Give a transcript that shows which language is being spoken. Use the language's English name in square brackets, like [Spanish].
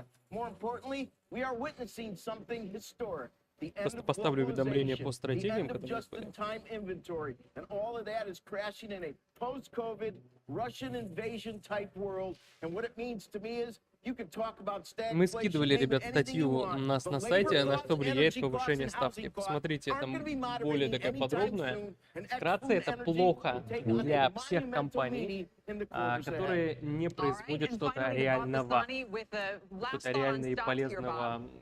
[English] More importantly, we are witnessing something historic. [Russian] Просто поставлю уведомления по стратегиям, которые [English] inventory, and all of that is crashing in a post-COVID Russian invasion type world. And what it means to me is [Russian] мы скидывали, ребят, статью у нас на сайте, на что влияет повышение ставки. Посмотрите, там более такая подробная. Вкратце, это плохо для всех компаний, которые не производят что-то реального, что-то реально и полезного.